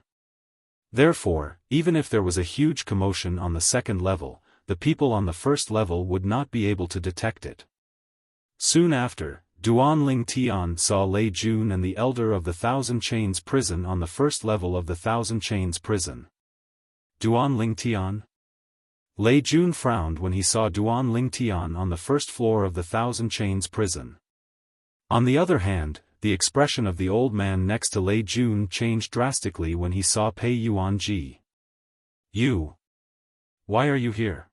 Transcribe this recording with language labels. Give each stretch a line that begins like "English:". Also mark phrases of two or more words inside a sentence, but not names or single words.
English: Therefore, even if there was a huge commotion on the second level, the people on the first level would not be able to detect it. Soon after, Duan Tian saw Lei Jun and the elder of the Thousand Chains prison on the first level of the Thousand Chains prison. Duan Tian? Lei Jun frowned when he saw Duan Tian on the first floor of the Thousand Chains prison. On the other hand, the expression of the old man next to Lei Jun changed drastically when he saw Pei Yuanji. "You? Why are you here?"